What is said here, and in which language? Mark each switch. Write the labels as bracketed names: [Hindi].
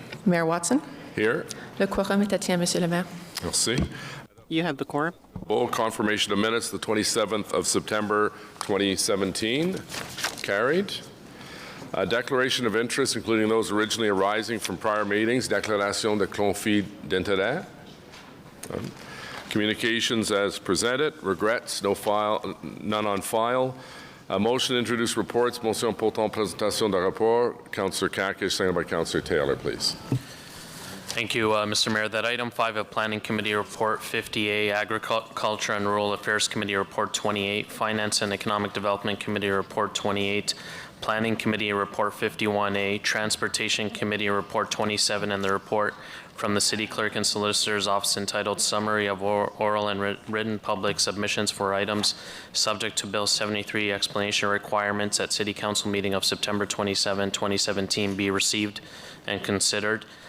[English] Mayor Watson. Here. [French] Le quorum est atteint, Monsieur le maire. Merci. [English] You have the quorum. Full confirmation of minutes, the 27th of September 2017. Carried. Declaration of interest, including those originally arising from prior meetings. [French] Déclaration de conflit d'intérêt. [English] Communications as presented. Regrets, none on file. Motion to introduce reports. [French] Motion portant présentation de rapport. [English] Councillor Kakish, seconded by Councillor Taylor, please. Thank you, Mr. Mayor. That item 5 of Planning Committee Report 50A, Agriculture and Rural Affairs Committee Report 28, Finance and Economic Development Committee Report 28, Planning Committee Report 51A, Transportation Committee Report 27, and the report from the City Clerk and Solicitor's Office entitled Summary of Oral and Written Public Submissions for Items Subject to Bill 73 Explanation Requirements at City Council meeting of September 27, 2017 be received and considered,